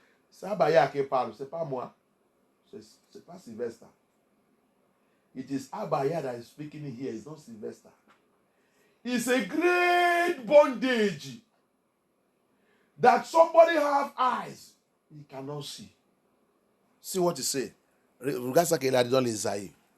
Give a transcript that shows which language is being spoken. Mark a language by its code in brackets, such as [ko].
[fr] C'est Abaya qui parle, c'est pas moi. C'est pas Sylvester. [en] It is Abaya that is speaking here, it's not Sylvester. It's a great bondage that somebody have eyes, he cannot see. See what he say. [fr] Regarde ça qu'il a dit dans l'Isaïe.